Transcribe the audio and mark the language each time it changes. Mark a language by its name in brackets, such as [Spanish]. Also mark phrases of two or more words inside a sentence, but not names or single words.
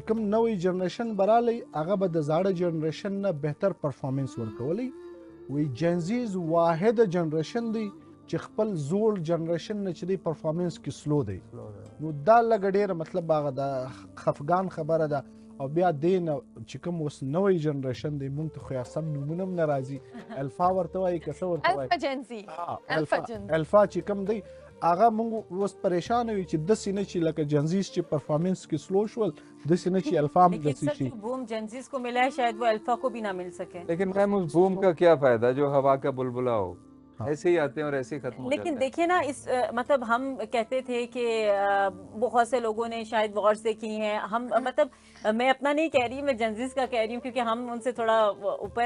[Pashto] کوم نوې جنریشن برالی هغه به د زاړه جنریشن نه بهتر پرفارمنس ورکولی وی جنزیز واحد جنریشن دی چې خپل زوړ جنریشن نه چې دی پرفارمنس کې سلو دی نو دا لږ ډېره مطلب هغه د خفګان خبره ده او بیا دې نه چې کوم اوس نوی جنریشن دی مونږ ته خو یا سم نومونه هم نه راځي الفا ورته وایي که څه ورته وایي الفا چې کوم دی هغه مونږ اوس پریشانه وي چې داسې نه چې لکه جنزیز چې پرفارمنس کې سلو شول داسې نه چې الفا هم داسې شي [Urdu] بوم جینزیز کو ملا ہے شاید وہ الفا کو بھی نہ مل سکے لیکن میم اس بوم کا کیا فائدہ جو ہوا کا بلبلہ ہو ایسے ہی آتے ہیں اور ایسے ہی ختم ہو लेकिन جاتے ہیں. دیکھیے نا اس مطلب ہم کہتے تھے کہ بہت سے لوگوں نے شاید وارز دیکھی ہیں ہم مطلب میں اپنا نہیں کہہ رہی میں جینزیز کا کہہ رہی ہوں کیونکہ ہم ان سے تھوڑا اوپر